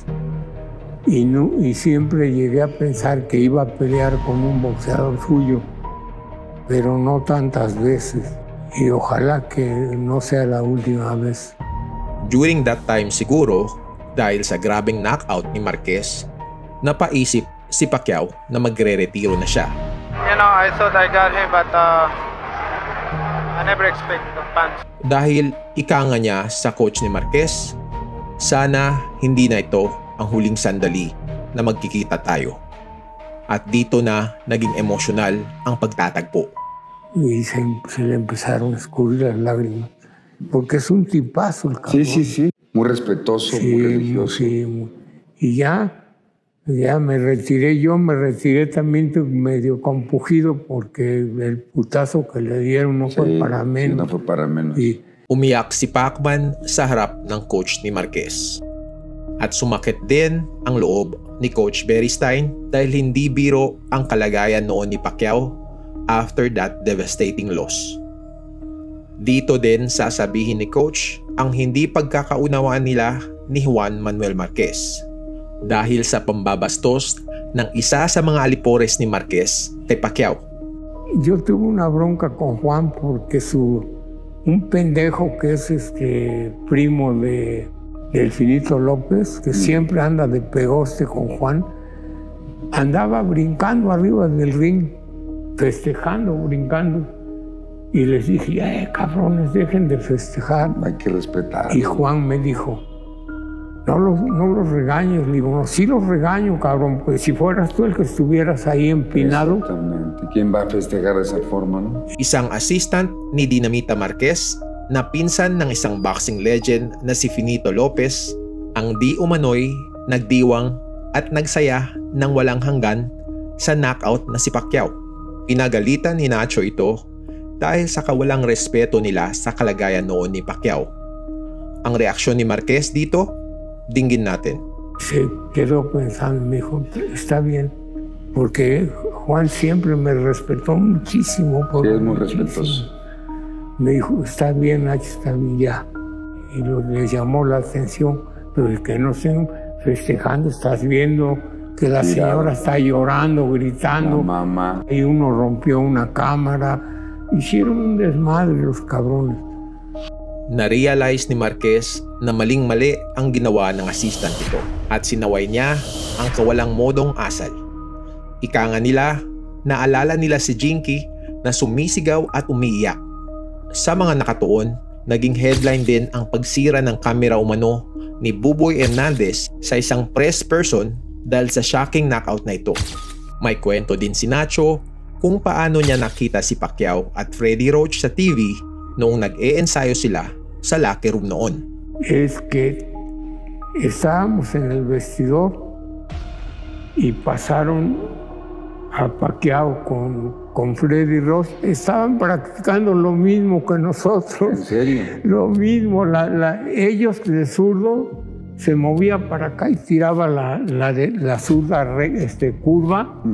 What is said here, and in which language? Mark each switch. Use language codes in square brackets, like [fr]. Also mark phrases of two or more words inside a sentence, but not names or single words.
[es] Y siempre llegué a pensar que iba a pelear con un boxeador suyo, pero no tantas veces. Y ojalá que no sea la última vez. [en] During that time [tl] siguro, dahil sa grabeng knockout ni Marquez, napaisip si Pacquiao na magre-retiro na siya. [en] I thought I got him, but I never expect the punch. [tl] Dahil ika nga niya sa coach ni Marquez, sana hindi na ito ang huling sandali na magkikita tayo. At dito na naging emosyonal ang pagtatagpo. [es] Y se le empezaron a escurrir las lágrimas, porque es un tipazo el cabrón. Sí. Muy respetuoso, muy religioso. Sí. Y ya me retiré también medio compugido porque el putazo que le dieron no fue para menos. No fue para menos. [tl] Umiyak si Pacman sa harap ng coach ni Marquez. At sumakit din ang loob ni Coach Beristain dahil hindi biro ang kalagayan noon ni Pacquiao [en] after that devastating loss. [tl] Dito din sasabihin ni Coach ang hindi pagkakaunawaan nila ni Juan Manuel Marquez dahil sa pambabastos ng isa sa mga alipores ni Marquez kay Pacquiao. [es] Yo tuve una bronca con Juan porque un pendejo que es primo de Delfinito López, que siempre anda de pegoste con Juan, andaba brincando arriba del ring, festejando, brincando. Y les dije, cabrones, dejen de festejar. Hay que respetar. Y Juan me dijo, no los regañes. Le digo, no, sí los regaño, cabrón, pues si fueras tú el que estuvieras ahí empinado. Exactamente. ¿Quién va a festejar de esa forma, no? [tl] Isang assistant ni Dinamita Marquez na pinsan ng isang [en] boxing legend [tl] na si Finito Lopez ang di umano'y nagdiwang at nagsaya ng walang hanggan sa knockout na si Pacquiao. Pinagalitan ni Nacho ito dahil sa kawalang respeto nila sa kalagayan noon ni Pacquiao. Ang reaksyon ni Marquez dito, dinggin natin. [es] Se quedó pensando, me dijo, está bien, porque Juan siempre me respetó muchísimo. Sí, es muy respetuoso. Me dijo, está bien, Nacho, está bien, ya. Y le llamó la atención, pero es que no estén festejando, estás viendo que la señora está llorando, gritando. La mamá. Y uno rompió una cámara. Hicieron un desmadre los cabrones. [tl] Na-realize ni Marquez na maling-mali ang ginawa ng assistant ito at sinaway niya ang kawalang modong asal. Ika nga nila, naalala nila si Jinky na sumisigaw at umiiyak. Sa mga nakatuon, naging headline din ang pagsira ng kamera umano ni Buboy Hernandez sa isang press person dahil sa [en] shocking knockout [tl] na ito. May kwento din si Nacho kung paano niya nakita si Pacquiao at Freddie Roach sa TV noong nag-e-ensayo sila sa [en] locker room [tl] noon. [es] Es que estábamos en el vestidor y pasaron a Pacquiao con Freddie Roach. Estaban practicando lo mismo que nosotros. ¿En serio? Lo mismo. Ellos de zurdo se movía para acá y tiraba la zurda curva.